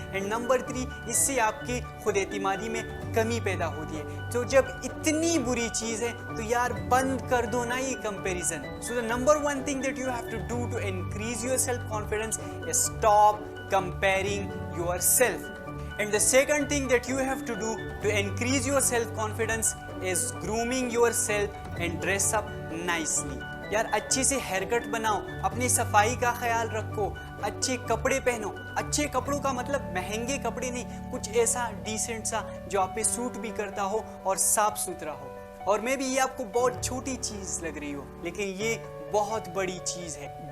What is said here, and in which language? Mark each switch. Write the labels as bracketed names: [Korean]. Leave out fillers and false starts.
[Hindi] And number 3, इससे आपकी खुद एतमादी में कमी पैदा होती है। तो जब इतनी बुरी चीज़ है तो यार बंद कर दो ना ये comparison. [English] So the number 1 thing that you have to do to increase your self confidence is stop comparing yourself. And the second thing that you have to do to increase your self-confidence is grooming yourself and dress up nicely. [Hindi] यार, अच्छे से hair cut बनाओ, अपनी सफाई का ख्याल रखो, अच्छे कपड़े पहनो। अच्छे कपड़ों का मतलब महंगे कपड़े नहीं, कुछ ऐसा डिसेंट सा जो आप पे सूट भी करता हो और साफ सुथरा हो। और मे भी ये आपको बहुत छोटी चीज़ लग रही हो, लेकिन ये बहुत बड़ी चीज़ है।